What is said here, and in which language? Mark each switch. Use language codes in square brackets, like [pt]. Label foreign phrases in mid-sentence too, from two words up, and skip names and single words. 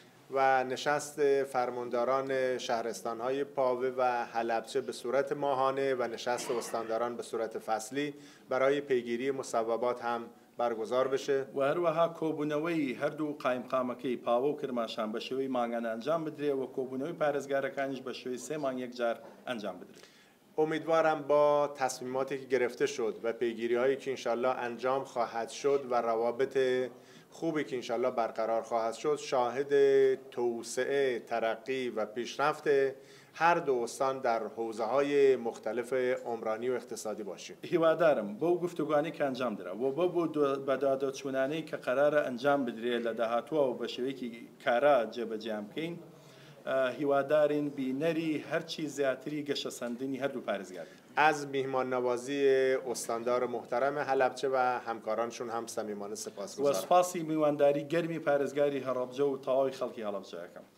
[fa] و نشست فرمانداران شهرستان‌های پاوه و حلبچه به صورت ماهانه و نشست استانداران به صورت فصلی برای پیگیری مصوبات هم برگزار بشه [ckb] و هەروەها کۆبوونەوەی هەردوو قایمقامەکەی پاوە و کرماشان بە شێوەی مانگانە ئەنجام بدرێت و کۆبوونەوەی پارێزگارەکانیش بە شێوەی 3 مانگ یەکجار ئەنجام بدرێت. [fa] امیدوارم با تصمیماتی که گرفته شد و پیگیری‌هایی که انشالله انجام خواهد شد و روابط خوبی که انشالله برقرار خواهد شد، شاهد توسعه، ترقی و پیشرفت هر 2 استان در حوزه‌های مختلف عمرانی و اقتصادی باشیم. [ckb] هیوادارم بۆ گفتوگوانی کە ئەنجام درا و بۆ بەدادەچوونانەی کە قەرارە ئەنجام بدرێت لە داهاتووە و بە شێوەیەکی کارا جێبەجێیان بکەین، هیوادارین بینەری هەرچی زیاتری گەشەسەندنی هەردوو پارێزگار. [fa] از میهمان نوازی استاندار محترم حلبچه و همکارانشون هم صمیمانه سپاسگزارم. [ckb] و سپاسی میوانداری گەرمی پارێزگاری هەڵەبجە و تەواوی خەڵکی هەڵەبجەکەم.